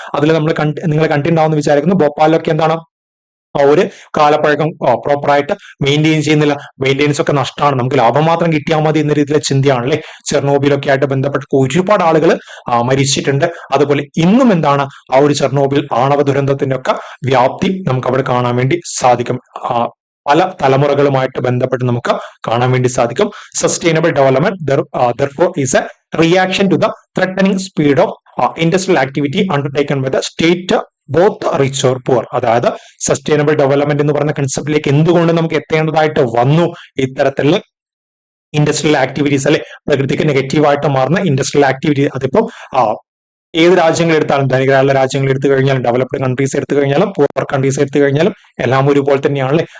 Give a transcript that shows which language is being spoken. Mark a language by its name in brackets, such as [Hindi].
[Malayalam] അതിൽ നമ്മൾ നിങ്ങൾ കണ്ടിട്ടുണ്ടാവുമെന്ന് വിചാരിക്കുന്നു. ഭോപ്പാലിലൊക്കെ എന്താണ് ആ ഒരു കാലപ്പഴക്കം പ്രോപ്പറായിട്ട് മെയിൻറ്റെയിൻ ചെയ്യുന്നില്ല, മെയിൻ്റെനൻസ് ഒക്കെ നഷ്ടമാണ്, നമുക്ക് ലാഭം മാത്രം കിട്ടിയാൽ മതി എന്ന രീതിയിലെ ചിന്തയാണ് അല്ലെ. ചെർണോബിലൊക്കെ ആയിട്ട് ബന്ധപ്പെട്ട് ഒരുപാട് ആളുകൾ മരിച്ചിട്ടുണ്ട്. അതുപോലെ ഇന്നും എന്താണ് ആ ഒരു ചെർണോബിൽ ആണവ ദുരന്തത്തിന്റെ ഒക്കെ വ്യാപ്തി നമുക്ക് അവിടെ കാണാൻ വേണ്ടി സാധിക്കും. പല തലമുറകളുമായിട്ട് ബന്ധപ്പെട്ട് നമുക്ക് കാണാൻ വേണ്ടി സാധിക്കും. [English] Sustainable development is a reaction to the threatening speed of industrial activity undertaken by the state, both rich or poor. [Malayalam] അതായത് സസ്റ്റൈനബിൾ ഡെവലപ്മെന്റ് എന്ന് പറയുന്ന കൺസെപ്റ്റിലേക്ക് എന്തുകൊണ്ട് നമുക്ക് എത്തേണ്ടതായിട്ട് വന്നു, ഇത്തരത്തിലുള്ള ഇൻഡസ്ട്രിയൽ ആക്ടിവിറ്റീസ് അല്ലെ, പ്രകൃതിക്ക് നെഗറ്റീവായിട്ട് മാറുന്ന ഇൻഡസ്ട്രിയൽ ആക്ടിവിറ്റി. അതിപ്പം ഏത് രാജ്യങ്ങൾ എടുത്താലും, ധനികരായുള്ള രാജ്യങ്ങൾ എടുത്തു കഴിഞ്ഞാലും, ഡെവലപ്ഡ് കൺട്രീസ് എടുത്തു കഴിഞ്ഞാലും, പൂർ കൺട്രീസ് എടുത്തു കഴിഞ്ഞാലും എല്ലാം ഒരുപോലെ തന്നെയാണല്ലേ.